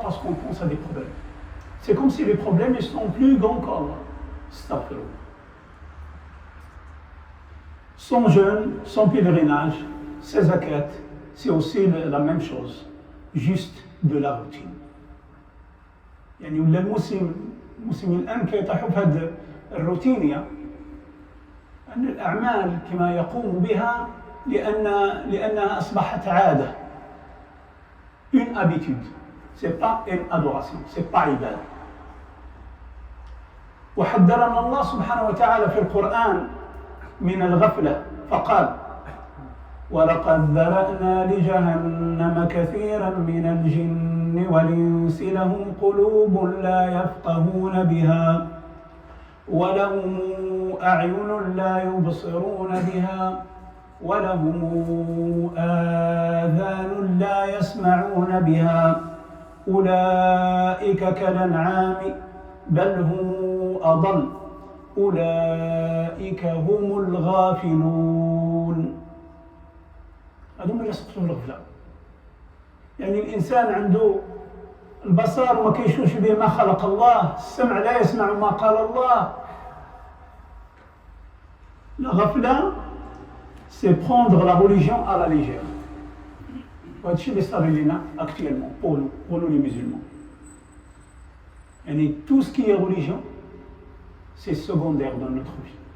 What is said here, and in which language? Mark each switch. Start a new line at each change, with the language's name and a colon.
French: Parce qu'on pense à des problèmes. C'est comme si les problèmes ils sont plus grands qu'Allah. Astaghfirullah. Son jeûne, son pèlerinage, ses zakat, c'est aussi la même chose, juste de la routine.
Arabic: يعني ولا المسلم الآن كيطيحوا في هذه الروتينية أن الأعمال كما يقوم بها لأنها أصبحت عادة.
French: Une habitude, c'est pas une adoration, c'est pas عبادة.
Arabic: وحذرنا الله سبحانه وتعالى في القرآن من الغفلة فقال ولقد ذرأنا لجهنم كثيرا من الجن والإنس لهم قلوب لا يفقهون بها ولهم أعين لا يبصرون بها ولهم آذان لا يسمعون بها أولئك كالأنعام بل هم أضل أولئك هم الغافلون. هذوما يسقطوا الغفلة. يعني الإنسان عنده البصر وما كيشوفش به ما خلق الله، السمع لا يسمع ما قال الله.
French: La ghafla, c'est prendre la religion à la légère.
Arabic: وهذا الشيء اللي صار لنا
French: actuellement pour nous les musulmans. Et tout ce qui est religion, c'est secondaire dans notre vie.